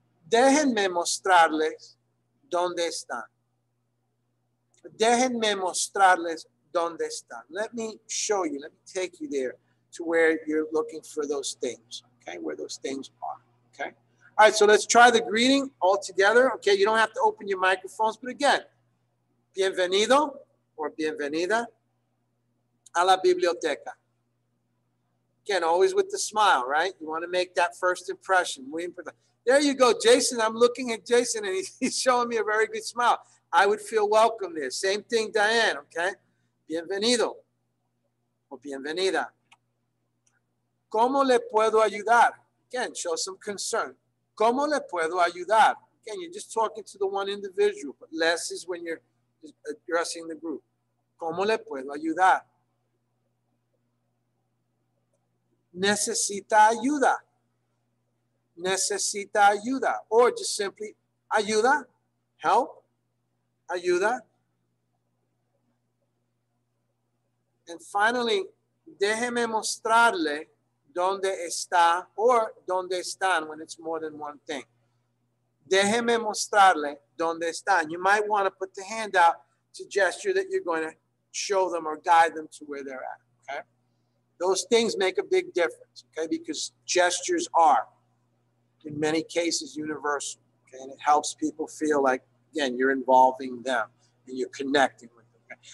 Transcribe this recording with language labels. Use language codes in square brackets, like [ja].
[es] Déjenme mostrarles dónde están. Déjenme mostrarles dónde están. [en] Let me show you, let me take you there to where you're looking for those things, okay, where those things are, okay? All right, so let's try the greeting all together, okay? You don't have to open your microphones, but again, [es] bienvenido or bienvenida a la biblioteca. [en] Again, always with the smile, right? You want to make that first impression. There you go, Jason. I'm looking at Jason, and he's showing me a very good smile. I would feel welcome there. Same thing, Diane, okay? [es] Bienvenido o bienvenida. ¿Cómo le puedo ayudar? [en] Again, show some concern. [es] ¿Cómo le puedo ayudar? [en] Again, you're just talking to the one individual, but less is when you're addressing the group. [es] ¿Cómo le puedo ayudar? Necesita ayuda. Necesita ayuda. [en] Or just simply ayuda, help, ayuda. And finally, [es] déjeme mostrarle dónde está [en] or [es] dónde están [en] when it's more than one thing. [es] Déjeme mostrarle dónde están. [en] You might want to put the hand out to gesture that you're going to show them or guide them to where they're at, okay? Those things make a big difference, okay? Because gestures are, in many cases, universal, okay? And it helps people feel like, again, you're involving them and you're connecting with them. Okay?